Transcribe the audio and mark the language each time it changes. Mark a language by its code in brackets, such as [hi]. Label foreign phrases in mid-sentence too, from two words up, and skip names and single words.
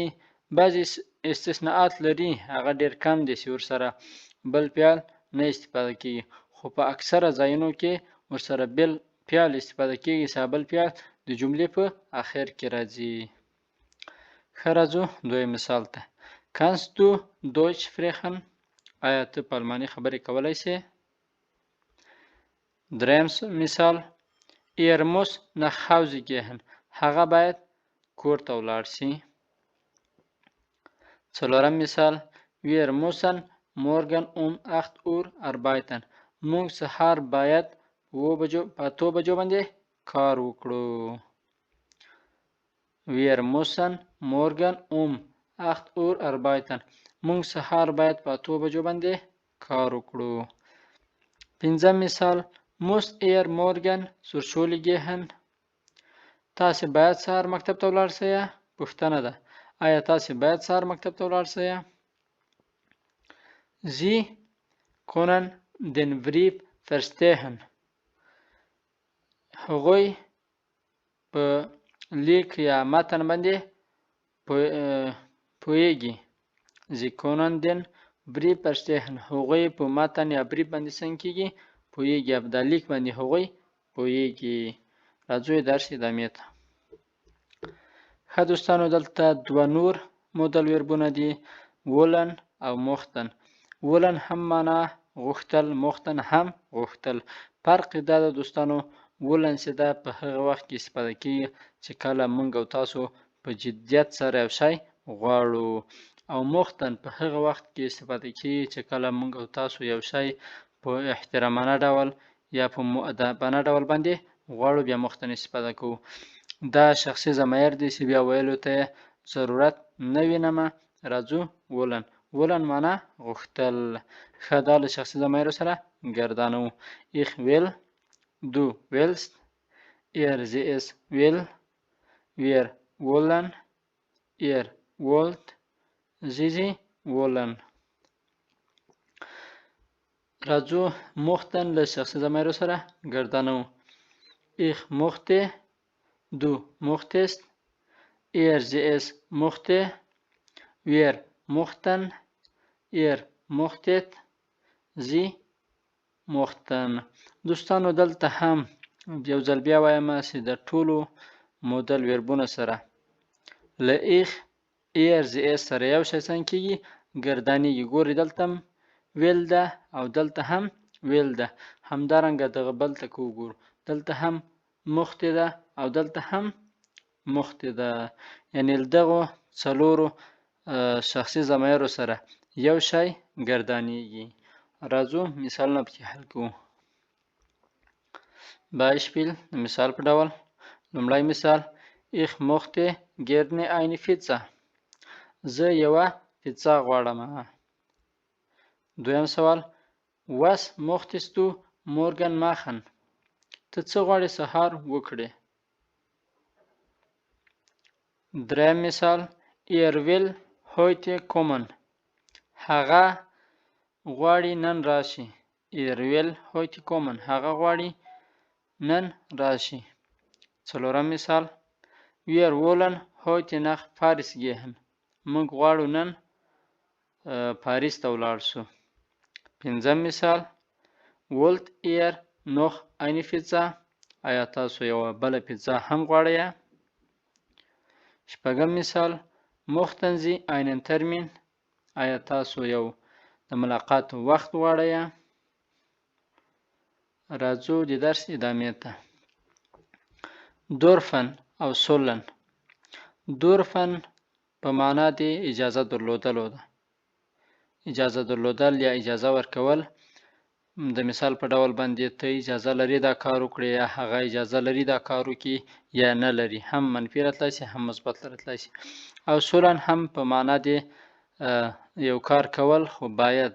[ps] بعضې استثناءات لري، هغه ډېر کم دي چې ورسره بل فعل نه استفاده کېږي، خو په اکثره ځایونو کې ورسره بل فعل استفاده کېږي چې بل فعل د جملې په آخر کې راځي. ښه راځو دویم مثال ته. [de] Kannst du Deutsch sprechen؟ [ps] آیا ته په الماني خبرې کولی شې؟ دریم مثال [de] Er muss nach Hause gehen. [ps] هغه باید کور ته ولاړ شي. څلورم مثال [de] Wir müssen morgen um 8 Uhr arbeiten. [ps] موږ سهار باید په 8 بجو باندې کار وکړو. [de] Wir müssen morgen um 8 Uhr arbeiten. [ps] موږ سهار باید په 8 بجو باندې کار وکړو. پنځم مثال [de] Muss er morgen zur Schule gehen؟ [ps] تاسې باید سهار مکتب ته ولاړ شئ؟ پوښتنه ده. آیا تاسې باید سهار مکتب ته ولاړ شئ؟ [de] Sie können den Brief verstehen. [ps] هغوی په لیک یا متن باندې پوهیږي. [de] Sie können den Brief verstehen. [ps] هغوی په متن یا بریف باندې څنګه کیږي؟ پوهیږي. په دا لیک باندې هغوی پوهیږي. راځو درس ادامې ته. ښه دوستانو دلته دوه نور مودل وربونه دي. wollen او mochten. wollen هم معنا غوښتل، mochten هم غوښتل. فرق دا ده دوستانو wollen چې دا په هغه وخت کې استفاده کیږي چې کله موږ او تاسو په جدیت سره یو شی غواړو، او mochten په هغه وخت کې استفاده کیږي چې کله موږ او تاسو یو شی په احترامانه ډول یا په مؤدبانه ډول باندې غواړو، بیا mochten استفاده کوو. دا شخصي ضمیر دی چې بیا ویلو ته ضرورت نه وینم. راځو wollen. wollen معنا غوښتل. ښه دا له شخصي ضمیرو سره ګردانو. [de] Ich will، du willst، er sie es will، wir wollen، ihr wollt، sie wollen. [ps] راځو mochten له شخصي ضمیرو سره ګردانو. [de] Ich mochte، du mochtest، er sie es mochte، wir mochten، ihr mochtet، sie mochten. [ps] دوستانو دلته هم یو ځل بیا وایم چې د ټولو مودل وربونه سره له ich، [de] er sie es [ps] سره یو شی څنګه کیږي؟ ګردانیږي. ګورئ دلته هم ویل ده او دلته هم ویل ده. همدارنګه دغه بل ته که وګورو دلته هم مخته ده او دلته هم مخته ده. یعنې له دغو څلورو شخصي ضمایرو سره یو شی ګردانیږي. راځو مثالونه پکې حل کوو. Beispiel د مثال په ډول. لومړی مثال [de] Ich mochte gerne eine Pizza. [ps] زه یوه پیتزا غواړم. دویم سوال [de] Was mochtest du morgen machen؟ [ps] ته څه غواړې سهار وکړې. دریم مثال [de] Er will heute kommen. [ps] هغه غواړي نن راشي. [de] Er will heute kommen. [ps] هغه غواړي نن راشي. څلورم مثال [de] Wir wollen heute nach Paris gehen. [ps] موږ غواړو نن پاریس ته ولاړ شو. پنځم مثال [de] Wollt ihr noch eine Pizza؟ [ps] آیا تاسو یوه بله پیتزا هم غواړئ؟ شپږم مثال [de] Mochten Sie einen Termin؟ [ps] آیا تاسو یو د ملاقات وخت غواړئ؟ راځو د درس ادامې ته. dürfen او sollen. dürfen په معنا د اجازه درلودلو ده. اجازه درلودل یا اجازه ورکول. د مثال په ډول باندې ته اجازه لري دا کار وکړي یا هغه اجازه لري دا کار وکړي یا نه لري. هم منفي راتلی شي هم مثبت راتلی شي. او sollen هم په معنا د یو کار کول خو باید.